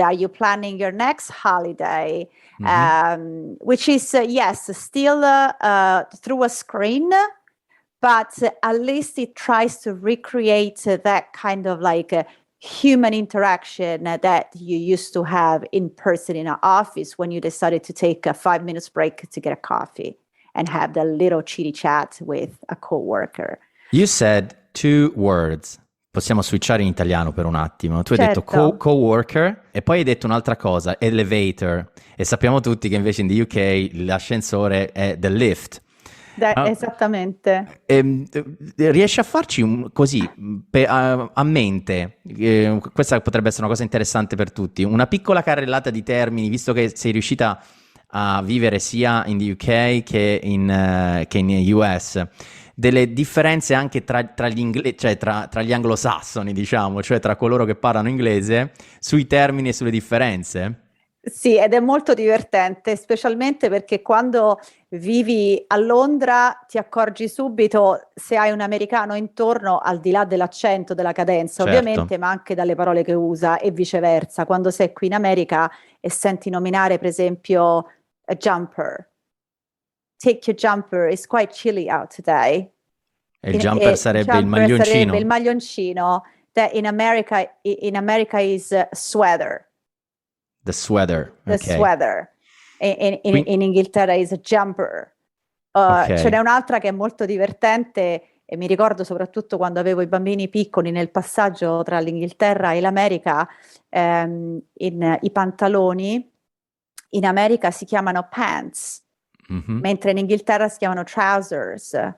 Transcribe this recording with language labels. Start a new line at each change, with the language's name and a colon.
English: Are you planning your next holiday? Which is, yes, still through a screen, but at least it tries to recreate that kind of like human interaction that you used to have in person in an office when you decided to take a 5 minutes break to get a coffee and have the little chitty chat with a coworker. You said 2 words.
Italian: Possiamo switchare in italiano per un attimo. Tu hai detto coworker e poi hai detto un'altra cosa, elevator. E sappiamo tutti che invece in the UK l'ascensore è the lift. Esattamente. Riesci a farci così a mente, questa potrebbe essere una cosa interessante per tutti, una piccola carrellata di termini, visto che sei riuscita a vivere sia in the UK che in US, delle differenze anche tra gli inglesi, cioè tra gli anglosassoni, diciamo, cioè tra coloro che parlano inglese, sui termini e sulle differenze? Sì, ed è molto divertente, specialmente perché quando vivi a Londra ti accorgi subito se hai un americano intorno, al di là dell'accento, della cadenza, Certo. ovviamente, ma anche dalle parole che usa e viceversa. Quando sei qui in America e senti nominare, per esempio, a jumper.
English: Take your jumper, it's quite chilly out today.
Italian: E il jumper sarebbe il maglioncino. Sarebbe il maglioncino,
English: that in America is sweater. The sweater. The sweater.
Italian: In Inghilterra
English: is a jumper.
Italian: Ce n'è un'altra che è molto divertente e mi ricordo soprattutto quando avevo i bambini piccoli nel passaggio tra l'Inghilterra e l'America, i pantaloni in America si chiamano pants, mentre in Inghilterra si chiamano trousers.